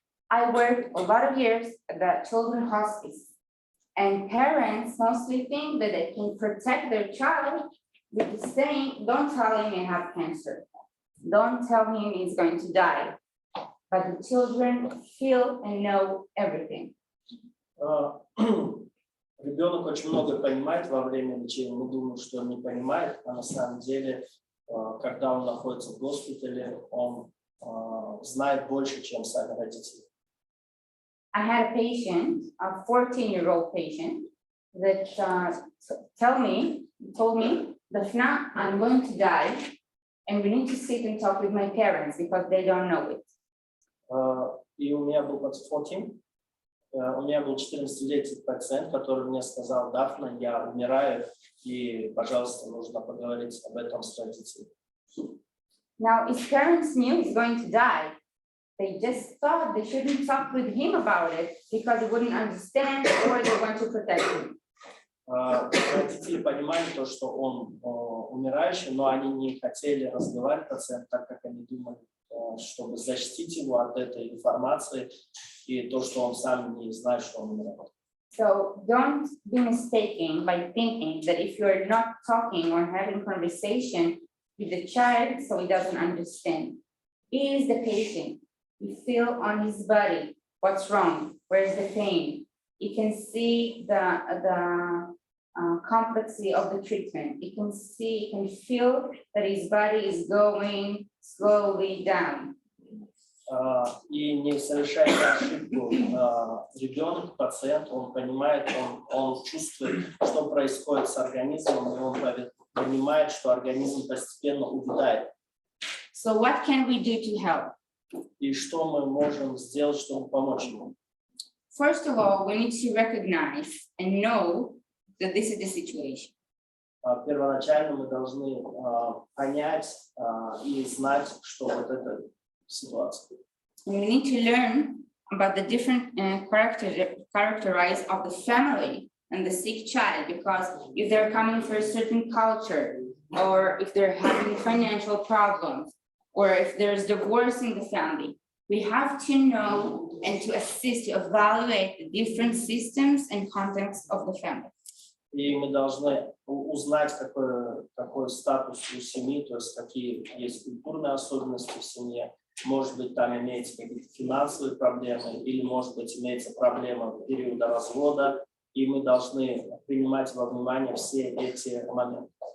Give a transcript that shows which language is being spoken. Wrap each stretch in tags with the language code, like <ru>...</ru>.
<en>I worked a lot of years at the children's hospice, and parents mostly think that they can protect their child with the saying, don't tell him you have cancer. Don't tell him he's going to die. But the children feel and know everything.</en> <ru>Ребенок очень много понимает во время лечения. Мы думаем, что он не понимает, а на самом деле, когда он находится в госпитале, он знает больше, чем сами родители.</ru> <en>I had a patient, a 14-year-old patient, that told me, Дафна, I'm going to die. And we need to sit and talk with my parents because they don't know it.</en> <ru>И у меня был 14, у меня был 14-летний пациент, который мне сказал: Дафна, я умираю, и, пожалуйста, нужно поговорить об этом с родителями.</ru> <en>Now, his parents knew he's going to die. They just thought they shouldn't talk with him about it because he wouldn't understand or they want to protect him.</en> <ru>Родители понимали то, что он умирающий, но они не хотели разговаривать с пациентом, так как они думали, чтобы защитить его от этой информации и то, что он сам не знает, что он умирает.</ru> <en>So don't be mistaken by thinking that if you're not talking or having conversation with the child so he doesn't understand. He is the patient. You feel on his body what's wrong, where's the pain. You can see the complexity of the treatment. You can see, you can feel that his body is going slowly down.</en> <ru>И не совершайте ошибку. Ребенок, пациент, он понимает, он чувствует, что происходит с организмом, и он понимает, что организм постепенно увядает.</ru> <en>So what can we do to help?</en> <ru>И что мы можем сделать, чтобы помочь ему?</ru> <en>First of all, we need to recognize and know that this is the situation.</en> <ru>Первоначально мы должны понять и знать, что вот эта ситуация.</ru> <en>We need to learn about the different characteristics of the family and the sick child, because if they're coming from a certain culture, or if they're having financial problems, or if there's divorce in the family, we have to know and to assist to evaluate the different systems and contexts of the family.</en> <ru>И мы должны узнать, какой статус у семьи, то есть какие есть культурные особенности в семье. Может быть, там имеются какие-то финансовые проблемы, или, может быть, имеется проблема периода развода, и мы должны принимать во внимание все эти моменты.</ru>